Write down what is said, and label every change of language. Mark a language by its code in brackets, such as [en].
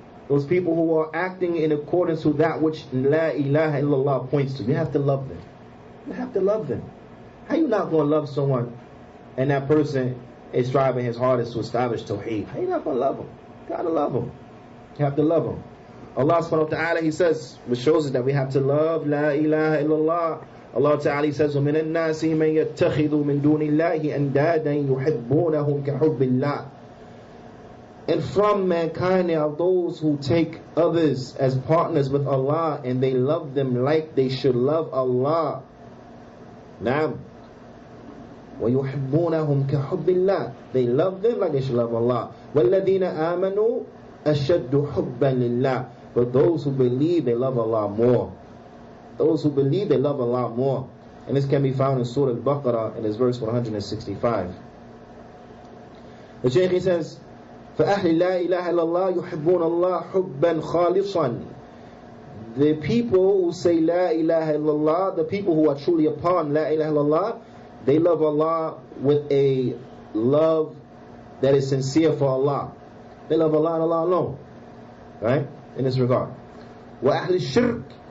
[en] Those people who are acting in accordance with that which La ilaha illallah points to. You have to love them. You have to love them. How you not going to love someone and that person is striving his hardest to establish Tawheed? How you not going to love him? You got to love him. You have to love him. Allah subhanahu wa ta'ala, he says, which shows us that we have to love La ilaha illallah. Allah ta'ala, he says, [ar] وَمِنَ النَّاسِ مَنْ يَتَّخِذُ مِنْ دُونِ اللَّهِ أَنْدَادًا يُحِبُّونَهُمْ كَحُبِّ اللَّهِ. [en] And from mankind there are those who take others as partners with Allah and they love them like they should love Allah. [ar] Naam. وَيُحِبُّونَهُمْ كَحُبِّ اللَّهِ. [en] They love them like they should love Allah. [ar] وَالَّذِينَ آمَنُوا أَشَدُّ حُبًّا لِلَّهِ. [en] But those who believe, they love Allah more. Those who believe, they love Allah more. And this can be found in Surah Al-Baqarah in this verse 165. The Shaykh says, [ar] فَأَهْلِ لَا إِلَهَ إِلَّا اللَّهِ يُحِبُّونَ اللَّهِ حُبًّا خَالِصًا. [en] The people who say La ilaha illallah, the people who are truly upon La ilaha illallah, they love Allah with a love that is sincere for Allah. They love Allah and Allah alone. Right? In this regard. [ar] وَأَهْلِ الشِّرْكِ